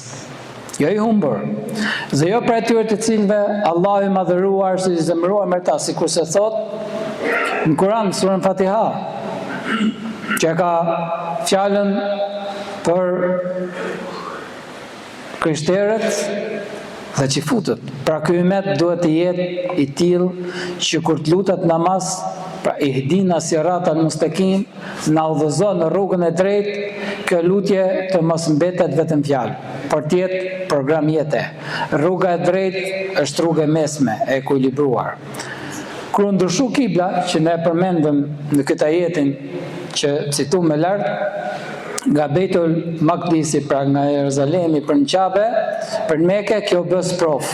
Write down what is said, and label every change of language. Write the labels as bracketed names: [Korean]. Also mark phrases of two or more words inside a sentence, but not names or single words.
[Albanian] Jo i humbur, dhe jo për atyre të cilëve Allahu i madhëruar se i zemëruar me ta, sikur se thotë në Kur'an, surën Fatiha, që ka fjalën për krishterët dhe që futët. Pra ky ummet duhet të jetë i tillë që kur të lutet namaz, pra [Arabic] اهدنا الصراط المستقيم, [Albanian] na udhëzon në rrugën e drejtë, kjo lutje të mos mbetet vetëm fjalë, por të jetë program jete. Rruga e drejtë është rruga e mesme, e ekuilibruar. Kur ndryshu kibla, që ne përmendëm në këtë ajetin që citu më lart, nga Beitul Maqdisi, pra nga Jeruzalemi për në Qabe, për në Mekë, kjo bë sprov.